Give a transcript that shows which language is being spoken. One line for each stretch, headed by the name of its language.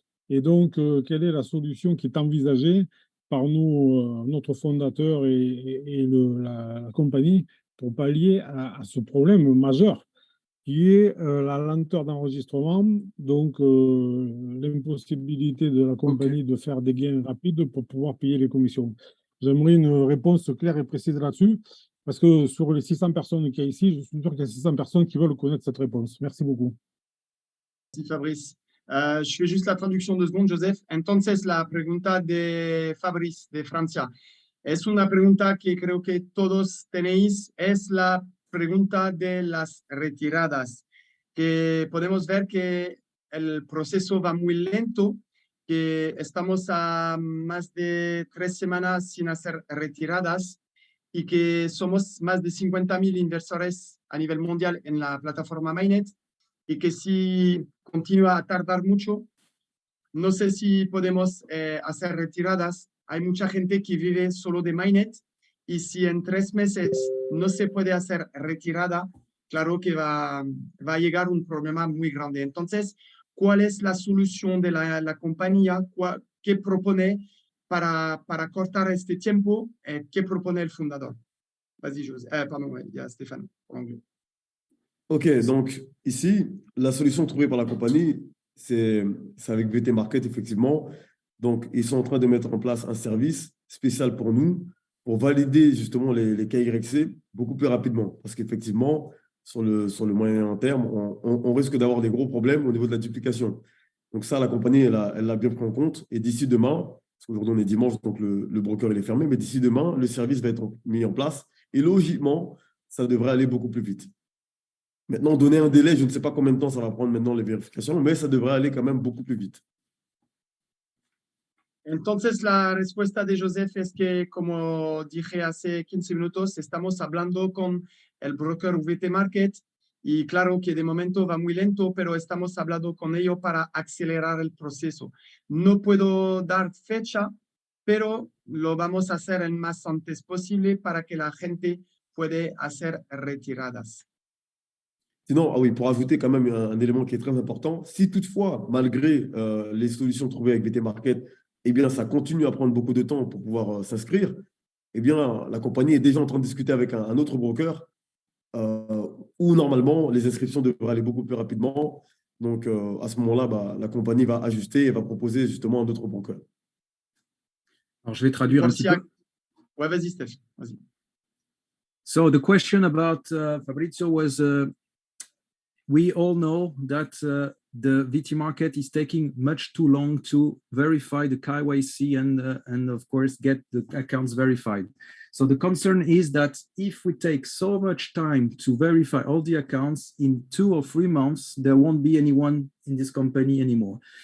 French: Et donc, quelle est la solution qui est envisagée par nous, notre fondateur et la compagnie pour pallier à ce problème majeur qui est la lenteur d'enregistrement, donc l'impossibilité de la compagnie de faire des gains rapides pour pouvoir payer les commissions. J'aimerais une réponse claire et précise là-dessus, parce que sur les 600 personnes qu'il y a ici, je suis sûr qu'il y a 600 personnes qui veulent connaître cette réponse. Merci beaucoup. Merci, Fabrice. Je fais juste la traduction 2 secondes, Joseph.
Spanish: Entonces, la pregunta de Fabrice de Francia es una pregunta que creo que todos tenéis, es la pregunta de las retiradas, que podemos ver que el proceso va muy lento, que estamos a más de 3 semanas sin hacer retiradas y que somos más de 50.000 inversores a nivel mundial en la plataforma Mainnet y que si continúa a tardar mucho, no sé si podemos hacer retiradas. Hay mucha gente que vive solo de Mainnet y si en 3 meses no se puede hacer retirada, claro que va a llegar un problema muy grande. Entonces, ¿cuál es la solución de la compañía? ¿Qué propone para cortar este tiempo? ¿Qué propone el fundador?
French: Vas-y, José. Pardon, il y a Stéphane en anglais. Ok, donc ici, la solution trouvée par la compagnie, c'est avec VT Market, effectivement. Donc, ils sont en train de mettre en place un service spécial pour nous, pour valider justement les KYC beaucoup plus rapidement. Parce qu'effectivement, sur le moyen terme, on risque d'avoir des gros problèmes au niveau de la duplication. Donc ça, la compagnie, elle l'a bien pris en compte. Et d'ici demain, parce qu'aujourd'hui on est dimanche, donc le broker il est fermé, mais d'ici demain, le service va être mis en place. Et logiquement, ça devrait aller beaucoup plus vite. Maintenant, donner un délai, je ne sais pas combien de temps ça va prendre maintenant les vérifications, mais ça devrait aller quand même beaucoup plus vite.
Spanish: Entonces, la respuesta de Joseph es que, como dije hace 15 minutos, estamos hablando con el broker VT Market y claro que de momento va muy lento, pero estamos hablando con ellos para acelerar el proceso. No puedo dar fecha, pero lo vamos a hacer el más antes posible para que la gente pueda hacer retiradas.
French: Sinon, ah oui, pour ajouter quand même un élément qui est très important, si toutefois, malgré les solutions trouvées avec VT Market, eh bien, ça continue à prendre beaucoup de temps pour pouvoir s'inscrire, eh bien, la compagnie est déjà en train de discuter avec un autre broker où normalement, les inscriptions devraient aller beaucoup plus rapidement. Donc, à ce moment-là, bah, la compagnie va ajuster et va proposer justement un autre broker. Alors, je vais traduire un petit peu. Ouais, vas-y, Steph. Vas-y.
English: So the question about Fabrizio was, we all know that the VT market is taking much too long to verify the KYC and of course get the accounts verified. So the concern is that if we take so much time to verify all the accounts in 2 or 3 months, there won't be anyone in this company anymore.